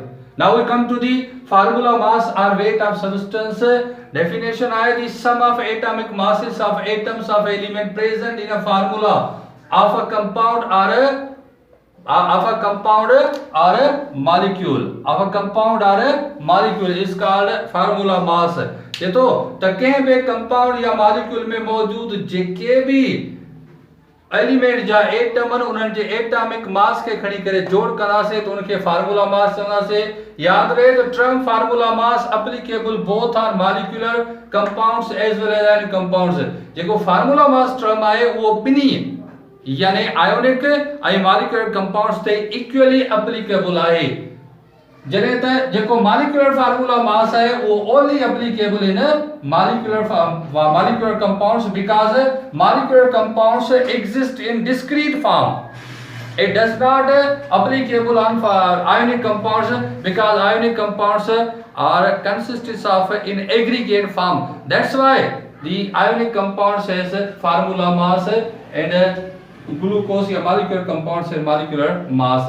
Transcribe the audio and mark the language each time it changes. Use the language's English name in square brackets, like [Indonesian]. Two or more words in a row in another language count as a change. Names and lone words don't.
[English] Now we come to the formula mass or weight of substance. Definition है the sum of atomic masses of atoms of element present in a formula of a compound or a molecule is called formula mass. [Sindhi] ये तो कहीं भी कंपाउंड या मॉलिक्यूल में मौजूद जेके भी एलिमेंट जा एटम उन्हनि जे [English] atomic mass [Sindhi] के खणी करे जोड़ करा से तो उनके [English] formula mass [Sindhi] चवंदा से. याद रहे तो [English] term formula mass applicable both on molecular compounds as well as in compounds. [Sindhi] जेको [English] formula mass term [Sindhi] आहे वो बिनी यानी आयोनिक ऐं [English] molecular compounds [Sindhi] ते [English] equally applicable [Sindhi] आहे. जने त जेको [English] molecular formula mass [Sindhi] है वो [English] only applicable in molecular compounds because molecular compounds exist in discrete form. It does not applicable on ionic compounds because ionic compounds are consists of in aggregate form. That's why the ionic compounds has formula mass and glucose या molecular compounds and molecular mass.